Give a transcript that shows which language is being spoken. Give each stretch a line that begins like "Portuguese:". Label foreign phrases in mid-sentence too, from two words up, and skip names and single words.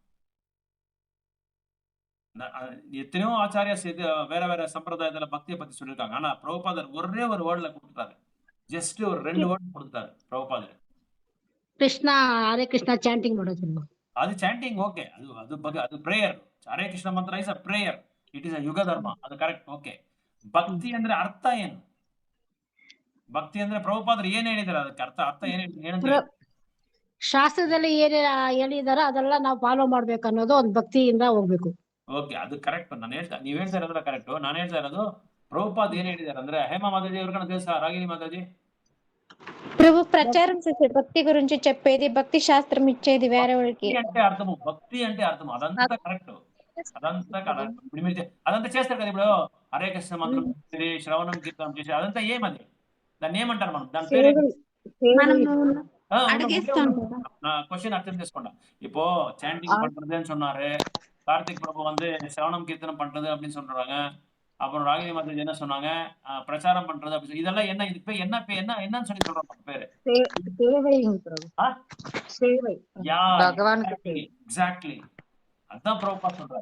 Tamil: எத்தனையோ ஆச்சாரியா சேர்த்து வேற வேற சம்பிரதாயத்துல பக்தியை பத்தி சொல்லியிருக்காங்க. ஆனா பிரபுபாதர் ஒரே ஒரு வேர்ட்ல கொடுத்துட்டாரு. ஜஸ்ட் ஒரு 2 வேர்ட் கொடுத்துட்டாரு பிரபுபாதர். கிருஷ்ணா, ஹரே கிருஷ்ணா சாண்டிங் ಮಾಡೋದು. அது சாண்டிங் ஓகே, அது பிரேயர்.
Kannada: ಹರೇ ಕೃಷ್ಣ ಮಂತ್ರ
English: is a prayer, it is a
Kannada: ಯುಗ ಧರ್ಮ, ಅದು ಕರೆಕ್ಟ್ ಓಕೆ. ಭಕ್ತಿ ಅಂದ್ರೆ ಅರ್ಥ ಏನು? ಭಕ್ತಿ ಅಂದ್ರೆ ಪ್ರಭುಪಾದರು ಏನ್ ಹೇಳಿದಾರೆ, ಅದಕ್ಕೆ ಅರ್ಥ ಏನಂದ್ರೆ ಶಾಸ್ತ್ರದಲ್ಲಿ ಏನ್ ಹೇಳಿದಾರೋ ಅದೆಲ್ಲ ನಾವು ಫಾಲೋ ಮಾಡ್ಬೇಕು ಅನ್ನೋದು ಒಂದು ಭಕ್ತಿಯಿಂದ ಹೋಗ್ಬೇಕು. ಓಕೆ, ಅದು ಕರೆಕ್ಟ್. ನೀವ್ ಹೇಳ್ತಾ ಇರೋದ್ರ ಕರೆಕ್ಟ್. ನಾನು ಹೇಳ್ತಾ ಇರೋದು ಪ್ರಭುಪಾದ್ ಏನ್ ಹೇಳಿದಾರೆ ಅಂದ್ರೆ, ಹೇಮಾ ಮಾತಾಜಿ
Telugu: ఎవరికైనా తెలుసా? రాగిణి మాతాజీ. ప్రభు ప్రచారం చేసే భక్తి గురించి చెప్పేది, భక్తి శాస్త్రం ఇచ్చేది వేరే వాళ్ళకి. భక్తి అంటే అర్థం అదంతా కరెక్ట్, అదంతా చేస్తారు కదా. ఇప్పుడు హరే కృష్ణ మంత్రం చేసి, శ్రవణం కీర్తనం చేసి, అదంతా ఏమది? దాన్ని ఏమంటారు మనం? దాని పేరు క్వశ్చన్ అర్థం చేసుకోండి.
Tamil: இப்போ சாண்டிங் பண்றதுன்னு சொன்னாரு, கார்த்திக் பிரபு வந்து சிரவணம் கீர்த்தனம் பண்றது அப்படின்னு சொல்றாங்க. அப்புறம் ராகினி மாதாஜி என்ன சொன்னாங்க, பிரச்சாரம் பண்றது அப்படி. இதெல்லாம் என்ன? இதுக்கு பேர் என்னன்னு சொல்லி சொல்றாங்க பேரு? சேவை. எக்ஸாக்ட்லி, அதான் பிரபுபாத் சொல்றாரு.